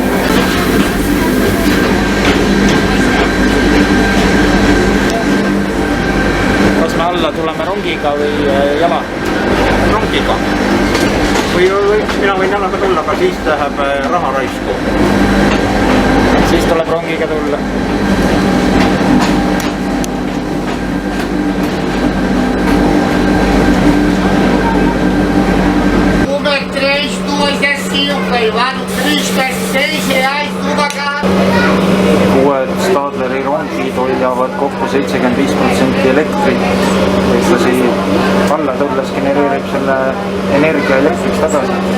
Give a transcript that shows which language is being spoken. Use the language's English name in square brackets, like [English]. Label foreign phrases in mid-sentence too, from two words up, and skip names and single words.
[Estonian] Kas me alla tuleme rongiga või jala? Rongiga. Mina võin jalaga tulla, aga siis läheb raha raisku. Siis tuleb rongiga tulla. [Portuguese] Número 3, 2 é 5, aí lá no Cristo é R$6 uma garrafa. [Estonian] Uued Stadleri rongid hoiavad kokku 75% elektrit. Võitlasi alla tulles genereerib selle energia elektriks tagasi.